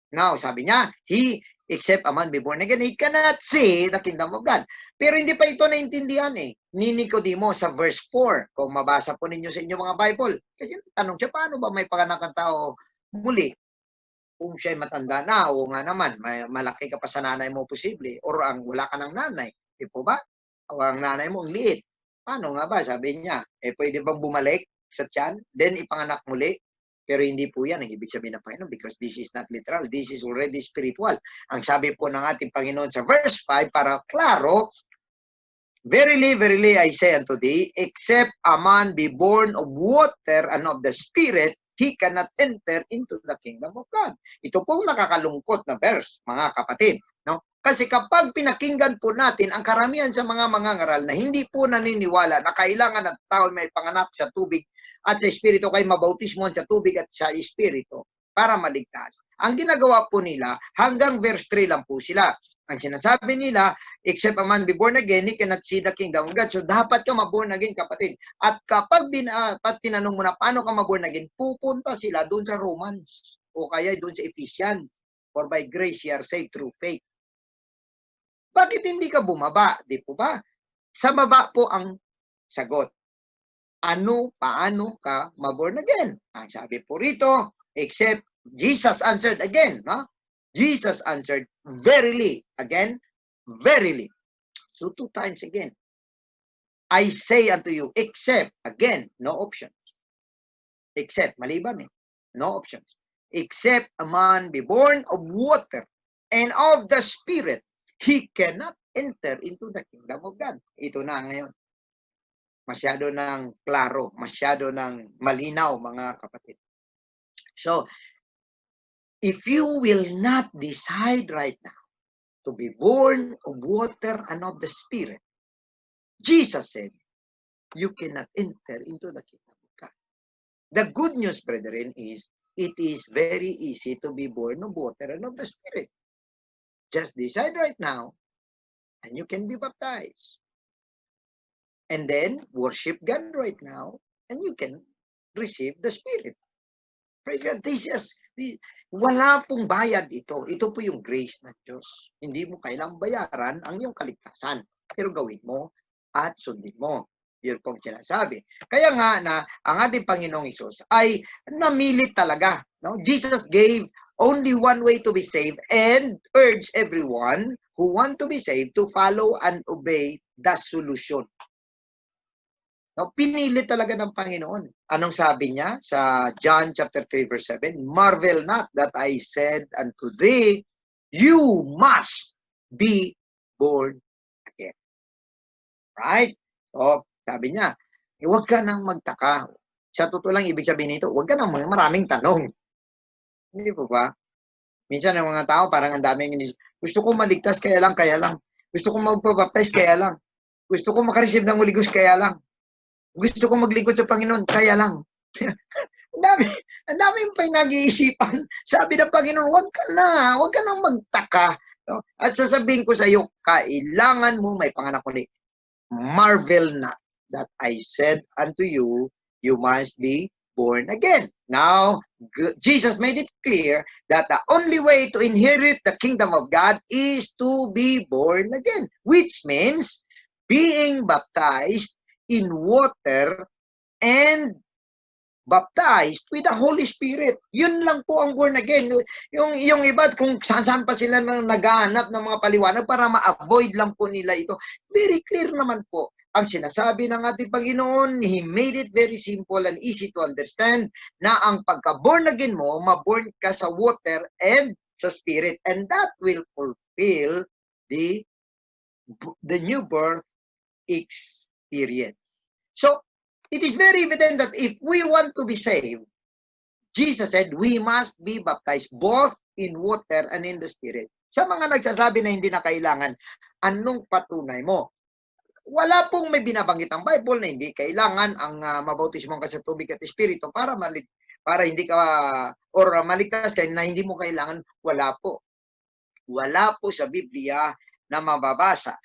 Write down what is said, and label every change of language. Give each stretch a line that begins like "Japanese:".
English: Now,
Filipino: sabi niya,
English: except a man be born again, he cannot see the kingdom of God.
Filipino: Pero hindi pa ito naintindihan ni Nicodemo sa verse 4. Kung mabasa po ninyo sa inyong mga Bible. Kasi tanong siya, paano ba may panganak ang tao muli? Kung siya'y matanda na, o nga naman, malaki ka pa sa nanay mo posible, or wala ka ng nanay. Di po ba? O ang nanay mo ang liit. Paano nga ba? Sabi niya, pwede bang bumalik sa tiyan? Then ipanganak muli? Pero hindi po yan ang ibig sabihin ng Panginoon
English: because this is not literal. This is already spiritual.
Filipino: Ang sabi po ng ating Panginoon sa verse 5, para klaro,
English: verily, verily, I say unto thee, except a man be born of water and of the Spirit, he cannot enter into the kingdom of God.
Filipino: Ito pong nakakalungkot na verse, mga kapatid. No? Kasi kapag pinakinggan po natin ang karamihan sa mga mangangaral na hindi po naniniwala na kailangan ng tao may panganak sa tubig at sa Espiritu kay mabautismohan sa tubig at sa Espiritu para maligtas. Ang ginagawa po nila, hanggang verse 3 lang po sila. Ang sinasabi nila,
English: except a man be born again, he cannot see the kingdom of God.
Filipino: So, dapat ka maborn again, kapatid. At kapag tinanong mo na paano ka maborn again, pupunta sila doon sa Romans o kaya doon sa Ephesians.
English: For by grace, you are saved through faith.
Filipino: Bakit hindi ka bumaba? Di po ba? Sa baba po ang sagot. Paano ka maborn again? Ang sabi po rito,
English: except Jesus answered again. No? Jesus answered, verily. Again, verily. So 2 times again. I say unto you, except, again, no options. Except, maliban no options. Except a man be born of water and of the Spirit, he cannot enter into the kingdom of God.
Filipino: Ito na ngayon. Masyado ng klaro, masyado ng malinaw, mga kapatid.
English: So, if you will not decide right now to be born of water and of the Spirit, Jesus said, you cannot enter into the kingdom of God. The good news, brethren, is it is very easy to be born of water and of the Spirit. Just decide right now, and you can be baptized. And then, worship God right now, and you can receive the Spirit. Praise God.
Filipino: Wala pong bayad ito. Ito po yung grace ng Diyos. Hindi mo kailangang bayaran ang iyong kaligtasan. Pero gawin mo at sundin mo. Yun pong sinasabi. Kaya nga na ang ating Panginoong Hesus ay namilit talaga. No?
English: Jesus gave only one way to be saved and urged everyone who want to be saved to follow and obey the solution.
Filipino: No, pinili talaga ng Panginoon. Anong sabi niya sa John chapter 3 verse 7?
English: Marvel not that I said unto thee, you must be born again. Right?
Filipino: So, sabi niya, huwag ka nang magtaka. Sa totoo lang, ibig sabihin nito, huwag ka nang maraming tanong. Hindi po ba? Minsan ang mga tao, parang ang daming gusto ko maligtas, kaya lang. Gusto ko magpabaptize, kaya lang. Gusto ko makareceive ng Holy Ghost, kaya lang. Gusto ko maglingkod sa Panginoon, kaya lang. ang dami pa yung nag-iisipan. Sabi ng Panginoon, huwag ka nang magtaka. No? At sasabihin ko sa iyo, kailangan mo may panganak ulit.
English: Marvel not that I said unto you, you must be born again. Now, Jesus made it clear that the only way to inherit the kingdom of God is to be born again, which means being baptized in water and baptized with the Holy Spirit.
Filipino: Yun lang po ang born again. Yung iba, kung saan pa sila naghahanap ng mga paliwanag para ma-avoid lang po nila ito.
English: Very clear naman po.
Filipino: Ang sinasabi ng ating Panginoon,
English: He made it very simple and easy to understand
Filipino: na ang pagka-born again mo, ma-born ka sa water and sa Spirit.
English: And that will feel the new birth experience. So, it is very evident that if we want to be saved, Jesus said, we must be baptized both in water and in the Spirit.
Filipino: Sa mga nagsasabi na hindi na kailangan, anong patunay mo? Wala pong may binabanggit ang Bible na hindi kailangan ang mabautismo ka sa tubig at Espiritu para hindi ka or maligtas ka na hindi mo kailangan. Wala po. Wala po sa Biblia na mababasa.